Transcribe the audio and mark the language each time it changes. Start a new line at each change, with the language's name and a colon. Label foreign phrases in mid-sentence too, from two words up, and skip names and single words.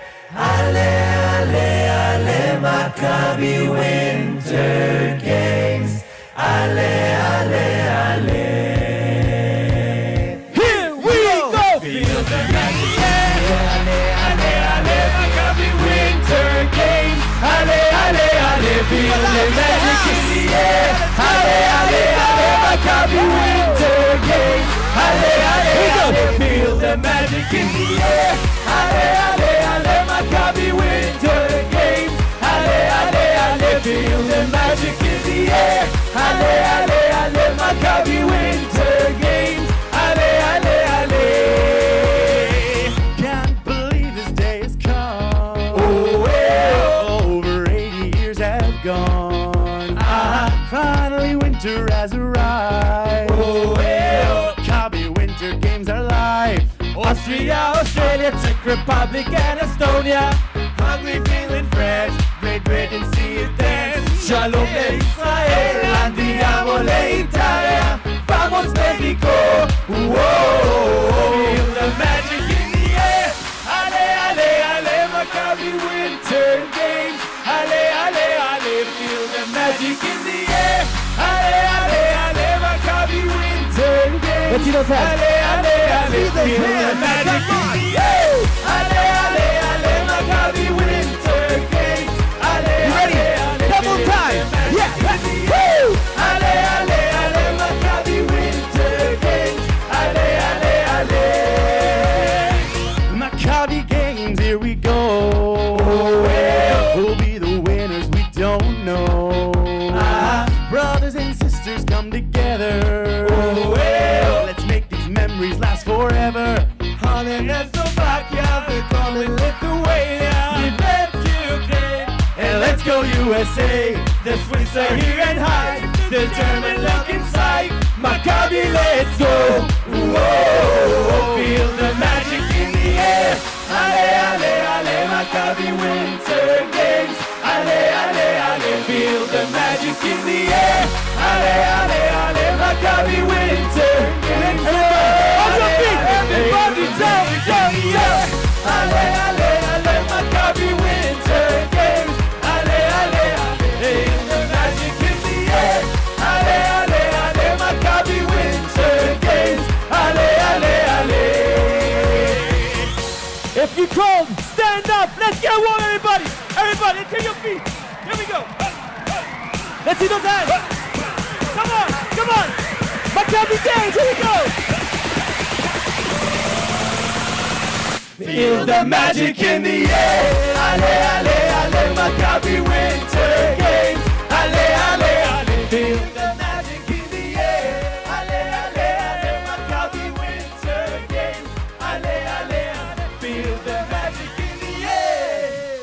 English: Ale, ale, ale, Maccabi Winter Games. Ale, ale, ale. Here we go! Feel the magic in the air. Ale, ale, ale, Maccabi Winter Games. Ale, ale, ale, feel the magic in the air. Ale, ale, ale, Maccabi Winter Games. Ale, ale, ale, feel the magic in the air. Ale, ale, ale, Maccabi Winter Games. Ale, ale, ale, feel the magic in the air. Ale, ale, ale, Maccabi Winter Games. Ale, ale, ale. Can't believe this day has come. Oh, well. Over 80 years have gone. Finally winter has arrived. Oh, well. Maccabi Winter Games are live. Austria, Australia, Czech Republic and Estonia. Hungary, Finland, France, Great Britain, see it dance. Shalom Israel,
Italian: andiamo l'Italia.
English: Vamos Mexico, whoa. Feel the magic in the air. Ale, ale, ale, Maccabi Winter Games. Ale, ale, ale, feel the magic in the air. Ale, ale, ale, Maccabi Winter Games. Let's see those hands. Ale, ale, ale, feel the magic in the air. Ale, ale, ale, Maccabi Winter Games. Ale, You ready? ale, ale, Double feel time. the magic Yeah. in the Woo! air. Ale, ale, ale, Maccabi Winter Games. Ale, ale, ale. Maccabi Games, here we go. Oh, well. Who'll be the winners? We don't know. Brothers and sisters come together. Oh, well. Let's make these memories last forever. Holland and Slovakia, willkommen in Lithuania. We left Ukraine, and let's go USA. The Swiss are here and hide, the German look inside. Maccabi, let's go. Whoa, feel the magic in the air. Ale, ale, ale, Maccabi Winter Games. Ale, ale, ale, feel the magic in the air. Ale, ale, ale, Maccabi Winter Games. On your feet, everybody, jump, jump, jump. Ale, ale, ale, Maccabi Winter Games. Ale, ale, ale, feel the magic in the air. Ale, ale, ale, Maccabi Winter Games. Ale, ale, ale. If you cold, stand up. Let's get warm, everybody. Everybody, to your feet. Here we go. Let's see those hands. Come on, come on. Maccabi Games, here we go. Feel the magic in the air. Ale, ale, ale, Maccabi Winter Games. Ale, ale, ale, feel the magic in the air. Ale, ale, ale, Maccabi Winter Games. Ale, ale, ale, feel the magic in the air.